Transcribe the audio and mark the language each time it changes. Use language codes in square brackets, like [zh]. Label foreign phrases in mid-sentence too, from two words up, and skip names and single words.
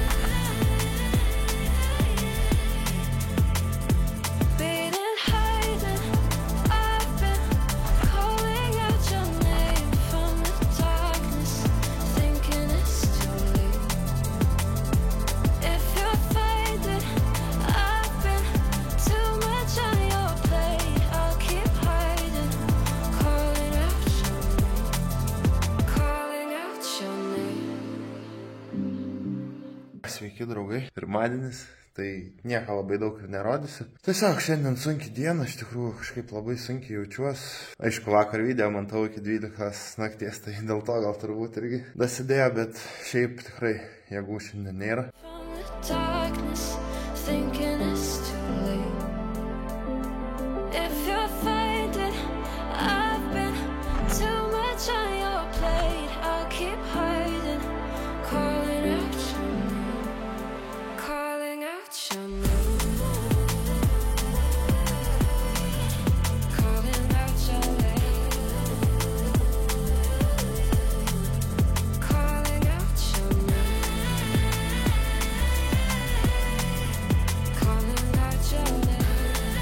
[en] Been hiding, I've been calling out your name from the darkness, thinking it's too late. If you're faded, I've been too much on your plate. I'll keep hiding, calling out your name, calling out your name. [lt] Sveiki, draugai. Pirmadienis, tai nieko labai daug ir nerodysiu. Tiesiog šiandien sunki diena, iš tikrųjų kažkaip labai sunkiai jaučiuosi. Aišku, vakar video mantau iki 12 nakties, tai dėl to gal turbūt irgi dasidėjo, bet šiaip tikrai jėgų šiandien nėra. [en] From the darkness, thinking it's too late. If you're faded, I've been too much on your plate. I'll keep hiding, calling out your name, calling out your name, calling out your name, calling out your name, calling out your name.